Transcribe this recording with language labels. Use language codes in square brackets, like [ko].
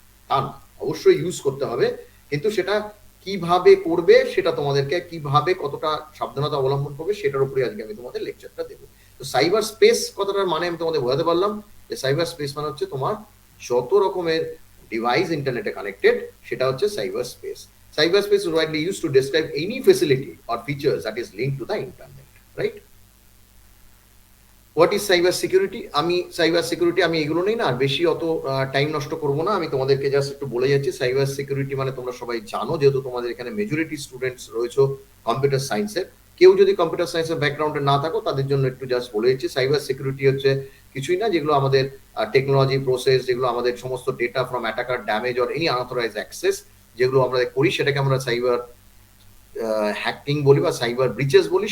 [bn] তা না, অবশ্যই ইউজ করতে হবে, কিন্তু সেটা কিভাবে করবে, সেটা তোমাদেরকে কিভাবে কতটা সাবধানতা অবলম্বন করবে সেটার উপরে আজকে আমি তোমাদের লেকচারটা দেবো। তো সাইবার স্পেস কথাটার মানে আমি তোমাদের বোঝাতে পারলাম যে সাইবার স্পেস মানে হচ্ছে তোমার যত রকমের ডিভাইস ইন্টারনেটে কানেক্টেড, সেটা হচ্ছে cyber space. [en] Cyber space is widely used to describe any facility or features that is linked to the internet, right? What is cyber security? [bn] আমি সাইবার সিকিউরিটি আমি এগুলো নেই না, আর বেশি অত টাইম নষ্ট করবো না, আমি তোমাদেরকে জাস্ট একটু বলে যাচ্ছি। সাইবার সিকিউরিটি মানে তোমরা সবাই জানো, যেহেতু তোমাদের এখানে মেজরিটি স্টুডেন্টস রয়েছে কম্পিউটার সায়েন্সের। কেউ যদি কম্পিউটার সায়েন্সের ব্যাকগ্রাউন্ডে না থাকো তাদের জন্য একটু জাস্ট বলে দিচ্ছি, সাইবার সিকিউরিটি হচ্ছে কিছুই না, যেগুলো আমাদের টেকনোলজি প্রসেস, যেগুলো আমাদের সমস্ত [en] data from attacker, damage or any unauthorise access [bn] যেগুলো আমরা করি, সেটাকে আমরা সাইবার হ্যাকিং বলি বা সাইবার ব্রিচেস বলি।